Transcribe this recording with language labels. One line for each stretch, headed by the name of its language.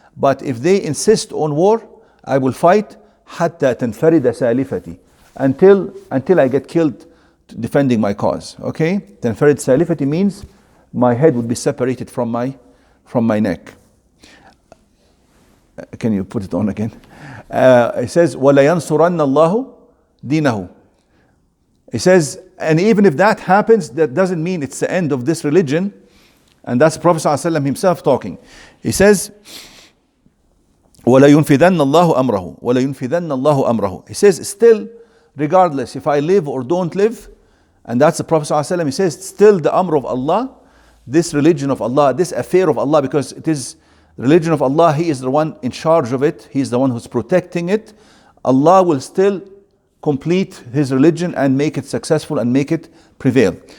English: But if they insist on war, I will fight
Arabic: حتى تنفرد سالفتي,
English: until I get killed defending my cause. Okay?
Arabic: تنفرد سالفتي
English: means my head would be separated from my neck. Can you put it on again? It says,
Arabic: وَلَيَنْصُرَنَّ اللَّهُ دِينَهُ.
English: It says, and even if that happens, that doesn't mean it's the end of this religion. And that's Prophet ﷺ himself talking. He says,
Arabic: وَلَيُنْفِذَنَّ اللَّهُ أَمْرَهُ وَلَيُنْفِذَنَّ اللَّهُ أَمْرَهُ.
English: He says, still, regardless if I live or don't live, and that's the Prophet ﷺ, he says, still the amr of Allah, this religion of Allah, this affair of Allah, because it is the religion of Allah, He is the one in charge of it, He is the one who's protecting it. Allah will still complete His religion and make it successful and make it prevail.